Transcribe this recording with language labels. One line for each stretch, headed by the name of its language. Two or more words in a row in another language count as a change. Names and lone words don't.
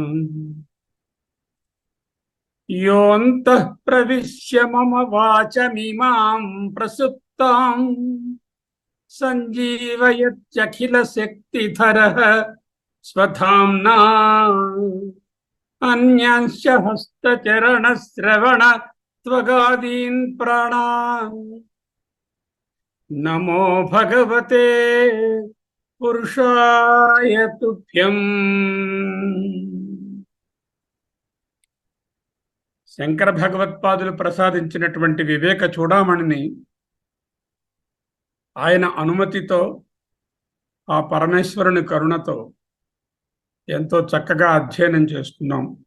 Sanskrit: योऽन्तः प्रविश्य मम वाचमिमां प्रसुप्तां सञ्जीवयत्यखिलशक्तिधरः स्वधाम्ना अन्यांश्च हस्तचरणश्रवण त्वगादीन् प्राणान् नमो भगवते पुरुषाय तुभ्यं।
Telugu: శంకర భగవత్పాదులు ప్రసాదించినటువంటి వివేక చూడామణిని ఆయన అనుమతితో ఆ పరమేశ్వరుని కరుణతో ఎంతో చక్కగా అధ్యయనం చేసుకున్నాం.